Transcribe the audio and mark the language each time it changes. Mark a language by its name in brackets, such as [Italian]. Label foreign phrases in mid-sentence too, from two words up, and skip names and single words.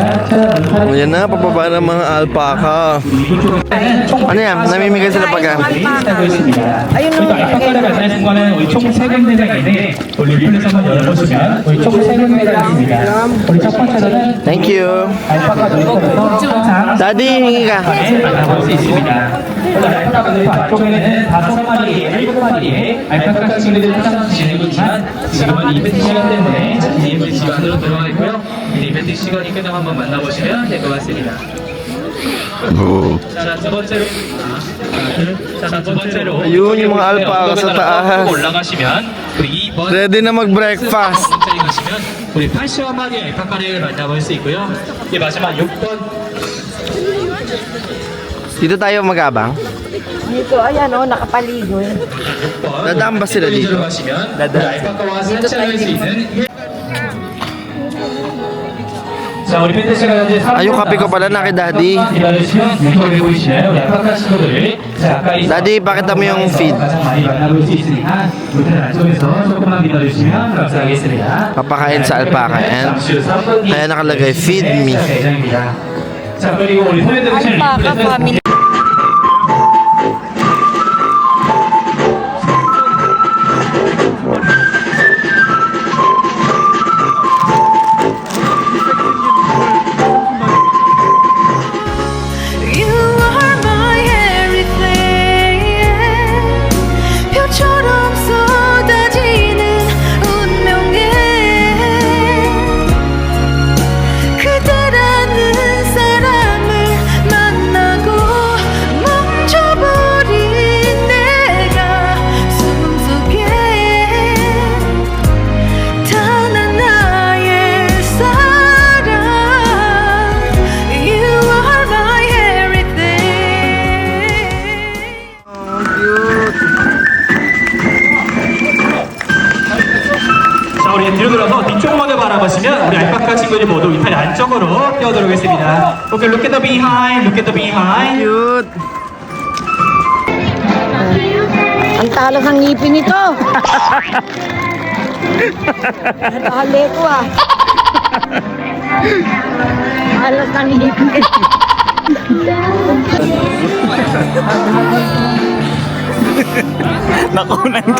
[Filipino] Ayan na, pababa ng mga alpaca. Ano yan? Namimigay sila pagka. Ayun [Korean] 그리고 알파카를 만날 순간은 우리 총 3군데장인데 우리 리플레스 한번 열어보시면 우리 총 3군데장입니다. 우리 첫 번째로는 [English] Thank you. [Korean] 알파카 놀이터에서 항상 [Filipino] Daddy, hingi ka. [Korean] 만나볼 수 있습니다. 오늘 알파카 놀이터 안쪽에는 5마리의 7마리의 알파카 친구들이 항상 지내고 있지만 지금은 이벤트 시간 때문에 이벤트 시간으로 들어가 있고요. 이벤트 시간이 끝나면 한번 만나보시면 될 것 같습니다. 자, 두 번째로 [Filipino] Ayun, yung mga alpaca sa taas. [Korean] 올라가시면 우리 2번 [Filipino] Ready na mag-breakfast. [Korean] 자리 가시면 우리 80마리의 알파카를 만나볼 수 있고요. 예, 마지막 6번 [Filipino] Dito tayo mag-abang. Dito, ayan o, nakapaligo. Dadaan ba sila dito? [Korean] 들어가시면 알파카와 산책할 수 있는 자, 우리 팬데스가 현재 [Filipino] Ah, yung kape ko pala na kay Daddy. [Korean] 기다리시면 유튜브에 보이시나요? 우리 알파카 친구들. 자, 가까이 [Filipino] Daddy, pakita mo yung feed. [Korean] 가장 많이 만나볼 수 있으니까 모텔 안쪽에서 조금만 기다려주시면 감사하겠습니다. [Filipino] Papakain sa alpaca. And [Korean] 잠시 후 3분 뒤 [Filipino] kaya nakalagay, [English] feed me. [Korean] 대장입니다. 자, 그리고 우리 소외 들으시는 [English] Alpaca family. You are my everything. [Korean] 별처럼 쏟아지는 운명에 그대라는 사람을 만나고 멈춰버린 내 가슴속에 단 하나의 사랑. [English] You are my everything. [Korean] 자, 우리 뒤로 돌아서 뒤쪽 먼저 바라보시면 우리 알파카 친구들이 모두 이탈리 안쪽으로 뛰어들어오겠습니다. [English] Okay, look at the behind, look at the behind. Cute. [Filipino] Ang talas ng ngipin nito. Nakahali ko ah. Talas ng ngipin. Nakunan ka.